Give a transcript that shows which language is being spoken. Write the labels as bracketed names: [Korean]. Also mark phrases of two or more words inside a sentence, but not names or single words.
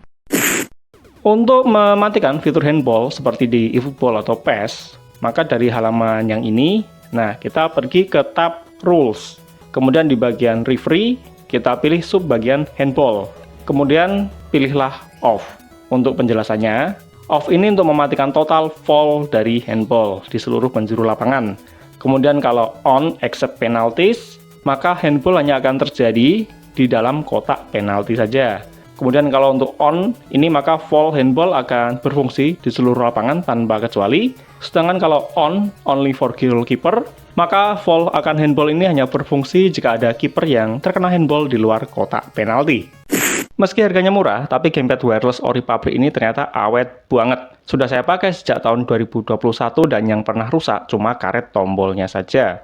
[Indonesian] Untuk mematikan fitur handball seperti di eFootball atau PES, maka dari halaman yang ini, nah kita pergi ke tab rules. Kemudian di bagian referee kita pilih sub bagian handball. Kemudian pilihlah off. Untuk penjelasannya, off ini untuk mematikan total foul dari handball di seluruh penjuru lapangan. Kemudian kalau [English] on except penalties, [Indonesian] maka handball hanya akan terjadi di dalam kotak penalti saja. Kemudian kalau untuk on, ini maka foul handball akan berfungsi di seluruh lapangan tanpa kecuali. Sedangkan kalau [English] on, only for goalkeeper, [Indonesian] maka foul akan handball ini hanya berfungsi jika ada kiper yang terkena handball di luar kotak penalti. Meski harganya murah, tapi gamepad wireless ori pabrik ini ternyata awet banget. Sudah saya pakai sejak tahun 2021 dan yang pernah rusak cuma karet tombolnya saja.